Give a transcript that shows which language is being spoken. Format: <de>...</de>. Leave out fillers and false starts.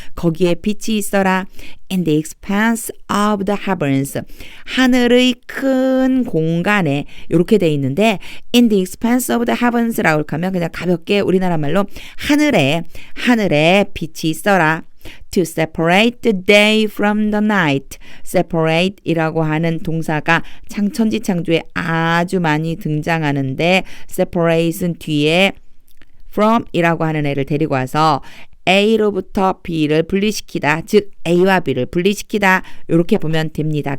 <ko>거기에 빛이 있어라.</ko> <en>In the expanse of the heavens.</en> <ko>하늘의 큰 공간에 이렇게 돼 있는데</ko> <en>in the expanse of the heavens</en> <ko>라고 하면 그냥 가볍게 우리나라 말로 하늘에 빛이 있어라.</ko> <en>To separate the day from the night.</en> <ko>separate 이라고 하는 동사가 천지창조에 아주 많이 등장하는데 separate은 뒤에 from 이라고 하는 애를 데리고 와서 A로부터 B를 분리시키다. 즉 A와 B를 분리시키다. 이렇게 보면 됩니다.</ko>